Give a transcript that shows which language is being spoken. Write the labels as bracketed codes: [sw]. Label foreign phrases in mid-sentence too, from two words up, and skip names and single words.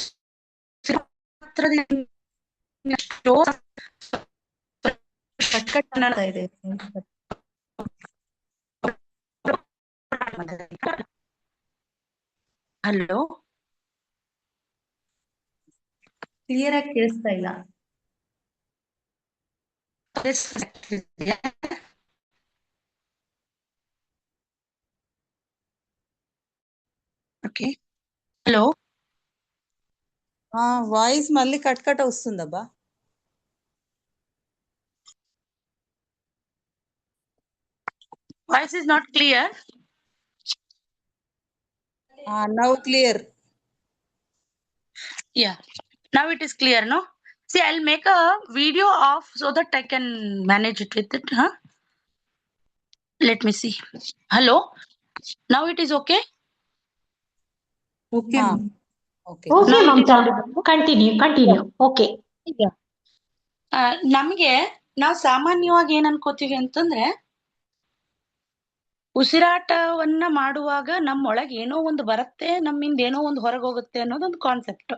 [kn] ಕಟ್ ಆಗ್ತಾ ಇದೆ. ಹಲೋ, ಕ್ಲಿಯರ್ ಆಗಿ ಕೇಳಿಸ್ತಾ ಇಲ್ಲ. [en] okay hello [te] వాయిస్ మళ్ళీ కట్ కట్ వస్తుందబ్బా. [en] voice is not clear. now clear. Yeah, now it is clear, no? See, I'll make a video off so that I can manage it with it, huh? Let me see. Hello, now it is okay? [kn] ಓಕೆ ಓಕೆ. ಓಕೆ [en] Now it is ಮಮತಾ, audible? [kn] ಕಂಟಿನ್ಯೂ ಓಕೆ. ನಮಗೆ ನಾವು ಸಾಮಾನ್ಯವಾಗಿ ಏನ್ ಅನ್ಕೋತೀವಿ ಅಂತಂದ್ರೆ ಉಸಿರಾಟವನ್ನ ಮಾಡುವಾಗ ನಮ್ಮೊಳಗೆ ಏನೋ ಒಂದು ಬರುತ್ತೆ, ನಮ್ಮಿಂದ ಏನೋ ಒಂದು ಹೊರಗೆ ಹೋಗುತ್ತೆ ಅನ್ನೋದೊಂದು ಕಾನ್ಸೆಪ್ಟ್.